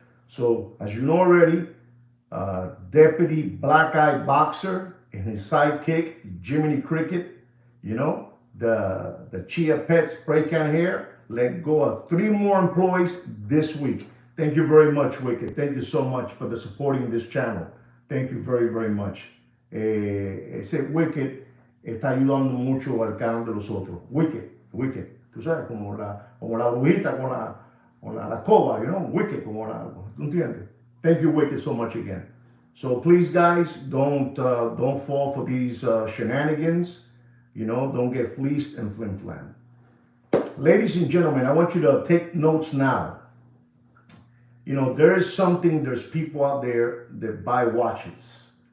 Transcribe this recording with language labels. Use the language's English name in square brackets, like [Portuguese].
[English] So, as you know already, Deputy Black Eye Boxer and his sidekick, Jiminy Cricket, the Chia Pet spray can hair, let go of 3 more employees this week. Thank you very much, Wicked. Thank you so much for the supporting this channel. Thank you very, very much. [Spanish] Ese Wicked está ayudando mucho al canal de los otros. Wicked, Wicked. Tú sabes, como la brujita con la escoba, Wicked, ¿tú entiendes? [English] Thank you, Wicked, so much again. So please, guys, don't fall for these shenanigans. Don't get fleeced and flim-flam. Ladies and gentlemen, I want you to take notes now. There's people out there that buy watches.